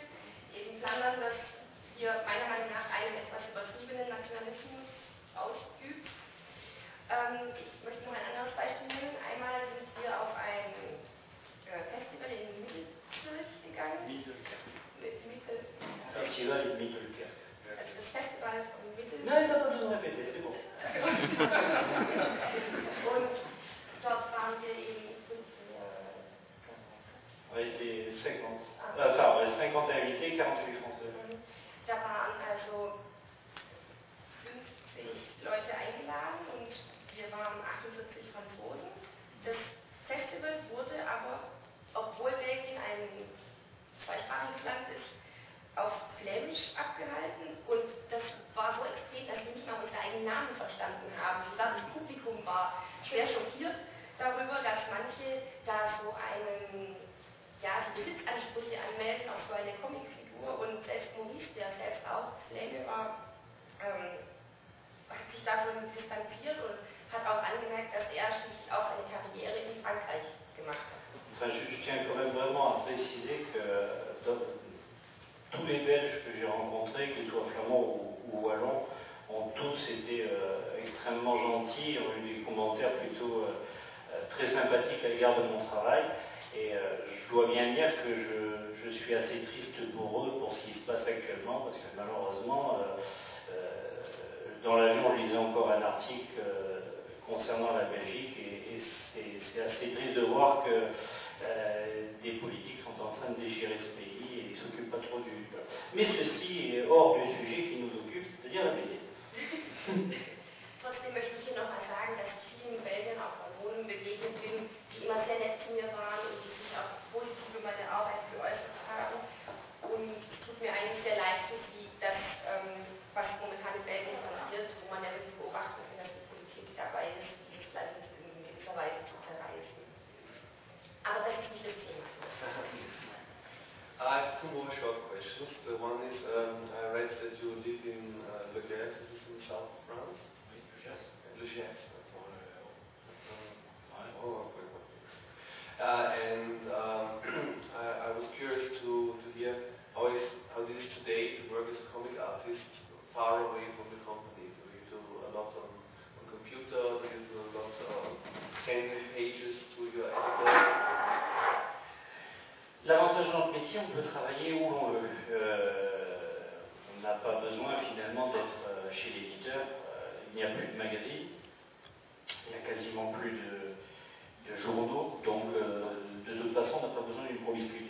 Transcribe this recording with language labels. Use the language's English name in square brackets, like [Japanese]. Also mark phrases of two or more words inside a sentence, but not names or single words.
[German] Eben Flandern, das hier meiner Meinung nach einen etwas übertriebenen Nationalismus ausübt. Ich möchte noch ein anderes Beispiel nennen. Einmal sind wir auf ein Festival in Mittelkirch gegangen. Festival in Mittelkirch. Also das Festival von Mittelkirch. Nein, das war schon [French] répété, c'est bon. [German] Und dort waren wir eben [French] On était 50. Enfin, 50 invités, 48 Français. [German] Da waren also 50 Leute eingeladen und wir waren 48 Franzosen. Das Festival wurde aber, obwohl Belgien ein zweisprachiges Land ist, auf Flämisch abgehalten und das war so extrem, dass wir nicht mal unsere eigenen Namen verstanden haben. Sogar das Publikum war schwer schockiert darüber, dass manche da so Besitzansprüche anmelden auf so eine Comicfigur und selbst Maurice, der selbst auch Fläme war, hat sich davon distanziert und hat auch angemerkt, dass er schließlich auch eine Karriere in Frankreich gemacht hat. [French] Enfin, je tiens quand même vraiment à préciser que tous les Belges que j'ai rencontrés, qu'ils soient flamands ou wallons, ont tous été extrêmement gentils, ont eu des commentaires plutôt très sympathiques à l'égard de mon travail. Et je dois bien dire que je suis assez triste pour eux, pour ce qui se passe actuellement, parce que malheureusement, dans l'avion, je lisais encore un article concernant la Belgique, et c'est assez triste de voir que des politiques sont en train de déchirer ce pays et ils ne s'occupent pas trop du... Mais ceci est hors du sujet qui nous occupe, c'est-à-dire la BD. [German] Trotzdem möchte ich hier nochmal sagen, dass ich vielen Belgiern auch Wallonen begegnet bin, die immer sehr nett zu mir waren und die sich auch positiv über meine Arbeit geäußert haben. Und es tut mir eigentlich sehr leid für sie, dass was momentan in Belgien passiert, wo man ja wirklich beobachten kann, dass die Politik dabei ist, dieses Land in gewisser Weise zu zerreißen. Aber das ist nicht das Thema. [English] I have 2 more short questions. The one is, I read that you live in Le Gers, this is in the south of France? Le Gers. And I was curious to hear how it is today to work as a comic artist far away from the company. Do you do a lot on computer? Do you do a lot sending pages to your editor? [French] L'avantage de notre métier, on peut travailler où l'on veut. On n'a pas besoin finalement d'être chez l'éditeur. Il n'y a plus de magazines, il n'y a quasiment plus de journaux, donc de toute façon, on n'a pas besoin d'une promiscuité.